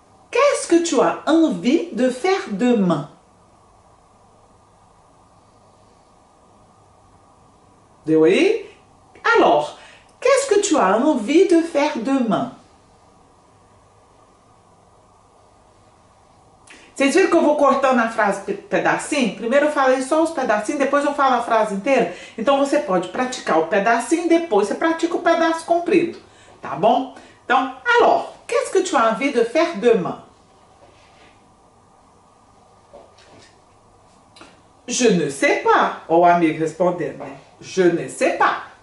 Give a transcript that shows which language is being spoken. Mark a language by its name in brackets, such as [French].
[French] Qu'est-ce que tu as envie de faire demain? [Portuguese] Deu aí? [French] Alors, qu'est-ce que tu as envie de faire demain? [Portuguese] Vocês viram que eu vou cortando a frase pedacinho? Primeiro eu falei só os pedacinhos, depois eu falo a frase inteira. Então você pode praticar o pedacinho, depois você pratica o pedaço comprido. Tá bom? [French] Então, alors, qu'est-ce que tu as envie de faire demain? Je ne sais pas. [Portuguese] Ó, o amigo respondendo, né? [French] Je ne sais pas.